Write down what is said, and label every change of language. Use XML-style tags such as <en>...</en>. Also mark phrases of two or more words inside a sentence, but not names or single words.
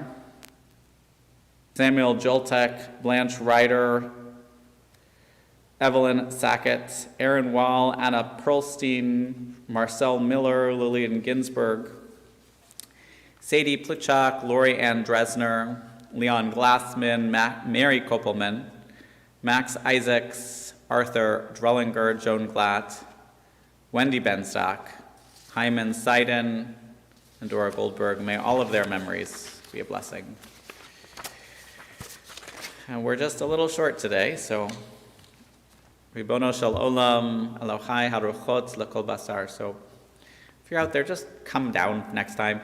<en>Samuel Joltek, Blanche Ryder, Evelyn Sackett, Aaron Wall, Anna Perlstein, Marcel Miller, Lillian Ginsberg, Sadie Plichak, Lori Ann Dresner, Leon Glassman, Mary Koppelman, Max Isaacs, Arthur Drellinger, Joan Glatt, Wendy Benstock, Hyman Seiden, and Dora Goldberg. May all of their memories be a blessing. And we're just a little short today, so</en> <he>רבונו של עולם אלוהי הרוחות לכל בשר.</he> <en>So if you're out there, just come down next time.</en>